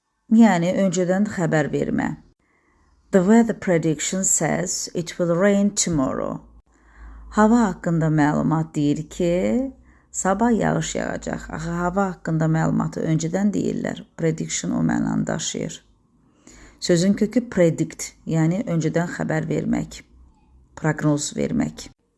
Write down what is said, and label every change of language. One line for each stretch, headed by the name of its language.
Azerbaijani: Yəni öncədən xəbər vermə.
English: The weather prediction says it will rain tomorrow.
Azerbaijani: Hava haqqında məlumat deyir ki, sabah yağış yağacaq. Axı hava haqqında məlumatı öncədən deyirlər. Prediction o mənanı daşıyır. Sözün kökü predict, yəni öncədən xəbər vermək, proqnoz vermək.